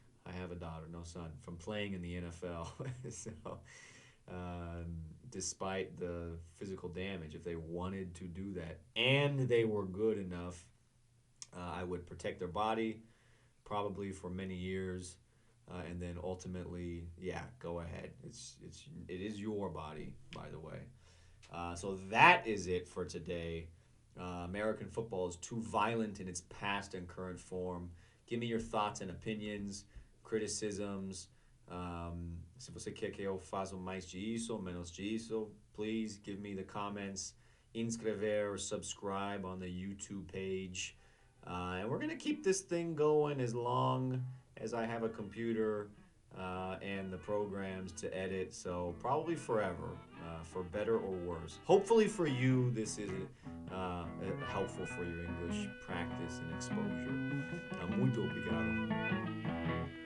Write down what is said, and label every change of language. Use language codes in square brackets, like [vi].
[en] I have a daughter, no son, from playing in the NFL. So, um, despite the physical damage, if they wanted to do that and they were good enough, I would protect their body, probably for many years, and then ultimately, yeah, go ahead. It is your body, by the way. So that is it for today. American football is too violent in its past and current form. Give me your thoughts and opinions, criticisms. [pt] Se você quer que eu faça mais disso ou menos disso, [en] please give me the comments. [pt] Inscrever [en] or subscribe on the YouTube page. And we're going to keep this thing going as long as I have a computer and the programs to edit. So probably forever, for better or worse. Hopefully for you, this is helpful for your English practice and exposure. [pt] Muito obrigado.